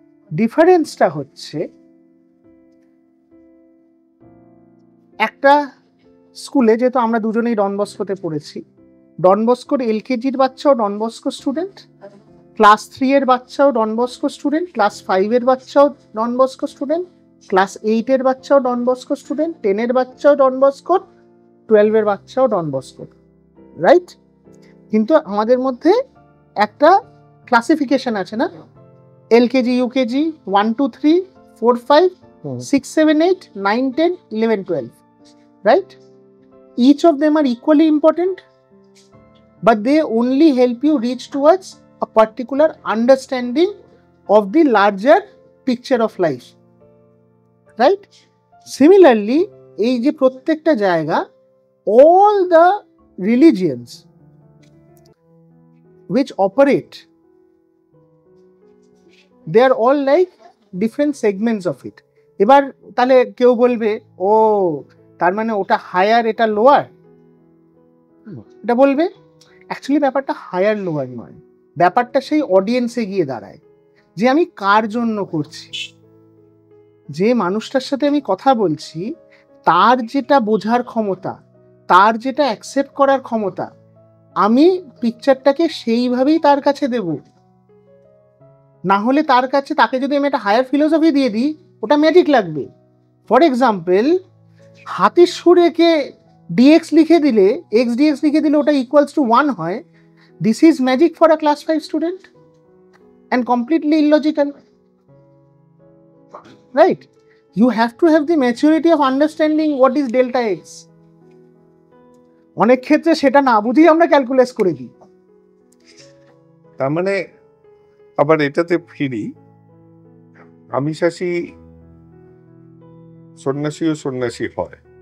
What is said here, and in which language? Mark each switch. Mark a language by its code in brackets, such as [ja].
[bn] ডিফারেন্সটা হচ্ছে, একটা স্কুলে, যেহেতু আমরা দুজনেই ডন বস্কোতে পড়েছি, ডন বস্কোর এলকেজির বাচ্চাও ডন বস্কো স্টুডেন্ট, ক্লাস 3 এর বাচ্চাও ডন বস্কো স্টুডেন্ট, ক্লাস 5 এর বাচ্চাও ডন বস্কো স্টুডেন্ট, ক্লাস 8 এর বাচ্চাও ডন বস্কো স্টুডেন্ট, 10 এর বাচ্চাও ডন বস্কো, 12 এর বাচ্চাও ডন বস্কো, রাইট? কিন্তু আমাদের মধ্যে একটা ক্লাসিফিকেশন আছে না, LKG, UKG, 1 2 3 4 5 6 7 8 9 10 11 12, right? [en] Each of them are equally important, but they only help you reach towards a particular understanding of the larger picture of life, right? Similarly, [bn] এই যে প্রত্যেকটা জায়গা, [en] all the religions which operate, they are all like different segments of it. [bn] এবার তাহলে কেউ বলবে, ও তার মানে ওটা হায়ার, এটা লোয়ার, এটা বলবে। অ্যাকচুয়ালি ব্যাপারটা হায়ার লোয়ার নয়, ব্যাপারটা সেই অডিয়েন্সে গিয়ে দাঁড়ায়, যে আমি কার জন্য করছি, যে মানুষটার সাথে আমি কথা বলছি তার যেটা বোঝার ক্ষমতা, তার যেটা অ্যাকসেপ্ট করার ক্ষমতা, আমি পিকচারটাকে সেইভাবেই তার কাছে দেব। না হলে তার কাছে, তাকে যদি আমি একটা হায়ার ফিলোসফি দিয়ে দিই, ওটা ম্যাজিক লাগবে। [en] for example, [bn] হাতির সুরেকে ডিএক্স লিখে দিলে, এক্স ডিএক্স লিখে দিলে ওটা ইকুয়ালস টু 1 হয়। [en] This is magic for a class 5 student and completely illogical, right? You have to have the maturity of understanding what is delta x. [bn] অনেক ক্ষেত্রে সেটা না বুঝেই আমরা ক্যালকুলেট করে দিই। তার মানে আবার এটাতে ফিরি, আমিষাসী সন্ন্যাসীও সন্ন্যাসী হয়,